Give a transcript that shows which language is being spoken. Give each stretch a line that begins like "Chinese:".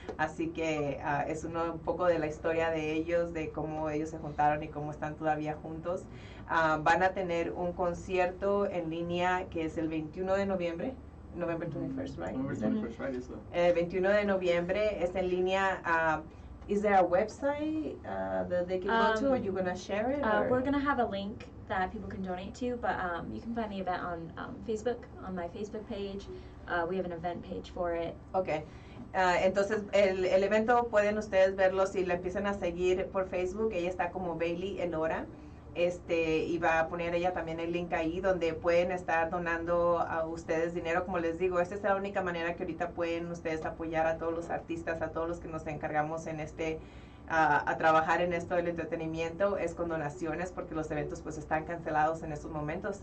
Spanish: Así que es un poco de la historia de ellos, de cómo ellos se juntaron y cómo están todavía juntos. Van a tener un concierto en línea que es el 21 de noviembre.
English: November 21st, right? November 21st, right? Is
Spanish: El 21 de noviembre es en línea.
English: Is there a website that they can go to? Are you going to share it? We're going to have a link that people can donate to, but you can find the event on Facebook, on my Facebook page. We have an event page for it. Okay.
Spanish: Entonces, el evento pueden ustedes verlo si la empiezan a seguir por Facebook. Ella está como Bailey Elora. Y va a poner ella también el link ahí donde pueden estar donando a ustedes dinero. Como les digo, esta es la única manera que ahorita pueden ustedes apoyar a todos los artistas, a todos los que nos encargamos en a trabajar en esto del entretenimiento, es con donaciones, porque los eventos pues están cancelados en estos momentos.